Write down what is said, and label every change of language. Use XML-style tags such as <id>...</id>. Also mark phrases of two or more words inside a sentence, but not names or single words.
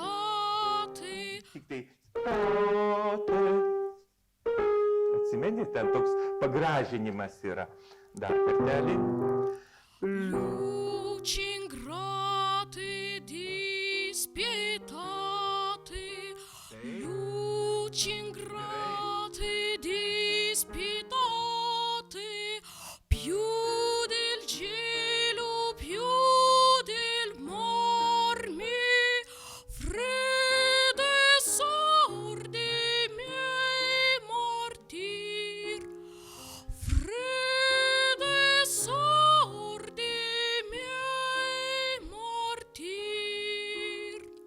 <lt>Tik tai atsimeni, ten toks pagražinimas yra. Dar kartelį.</lt> <it>Liučingrate, dispietate. Liučingrate, dispietate. Più del cielo, più del marmi, fredde sordi miei martir, fredde sordi miei martir.</it>